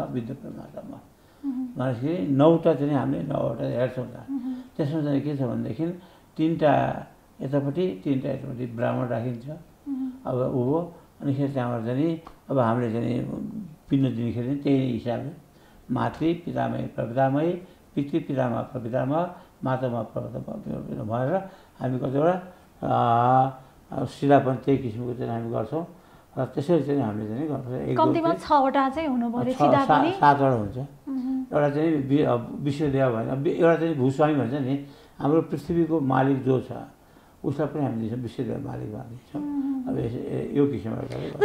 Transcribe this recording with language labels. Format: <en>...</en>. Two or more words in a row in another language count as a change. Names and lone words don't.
<ne>विद्य प्रमाता म भनेपछि 9वटा चाहिँ हामीले 9वटा हेर्छौँ त त्यसमा चाहिँ के छ भनेदेखि 3टा यतापट्टि 3टा यतापट्टि ब्राह्मण राखिन्छ अब ऊ अनिखेरि त्यहाँबाट चाहिँ अब हामीले चाहिँ पिण्ड दिनेखेरि त्यही हिसाबले मातृ पितामही प्रपितामही पितृ पितामह प्रपितामह मातामह प्रमाता भनेर हामी कतिवटा सिधा पनि त्यही किसिमको चाहिँ हामी गर्छौँ र त्यसरी चाहिँ हामीले चाहिँ गर्छौँ कम्तीमा 6वटा चाहिँ हुनु पर्यो सिधा पनि 7वटा हुन्छ एउटा चाहिँ विश्वदेव भन्छ एउटा चाहिँ भूस्वामी भन्छ नि हाम्रो पृथ्वीको मालिक जो छ उसलाई पनि हामीले विश्वदेव मालिक भनिदिन्छौँ अब यो किसिमबाट</ne>